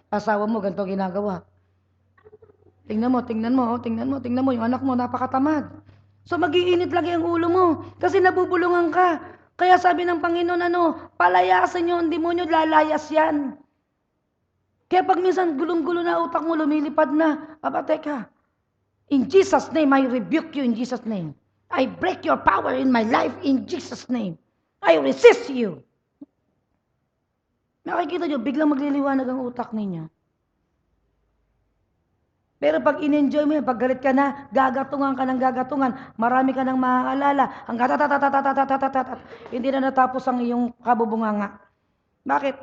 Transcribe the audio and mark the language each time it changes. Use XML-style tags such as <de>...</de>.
<tl>Asawa mo, ganito ginagawa. Tingnan mo. Yung anak mo, napakatamad. So, mag-iinit lagi ang ulo mo. Kasi nabubulungan ka. Kaya sabi ng Panginoon, palayasin nyo ang demonyo, lalayas yan. Kaya pag minsan gulong-gulo na utak mo, lumilipad na, teka.</tl> <en>In Jesus' name, I rebuke you in Jesus' name. I break your power in my life in Jesus' name. I resist you.</en> <tl>Nakikita nyo, biglang magliliwanag ang utak ninyo. Pero pag in-enjoy mo yun, pag galit ka na, gagatungan ka ng gagatungan, marami ka ng maaalala, hanggang tatatatatatatatatatat, hindi na natapos ang iyong kabubunganga. Bakit?</tl>